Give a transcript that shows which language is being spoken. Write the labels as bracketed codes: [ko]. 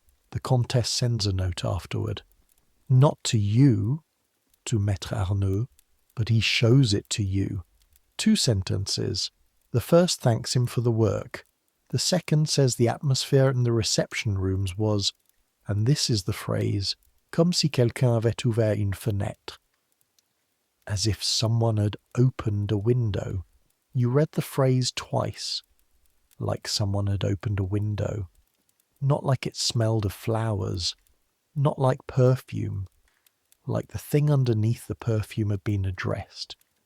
[en] The Comtesse sends a note afterward. Not to you, to Maître Arnaud, but he shows it to you. 2 sentences. The first thanks him for the work. The second says the atmosphere in the reception rooms was, and this is the phrase, [fr] comme si quelqu'un avait ouvert une fenêtre. [en] As if someone had opened a window. You read the phrase twice. Like someone had opened a window. Not like it smelled of flowers. Not like perfume. Like the thing underneath the perfume had been addressed.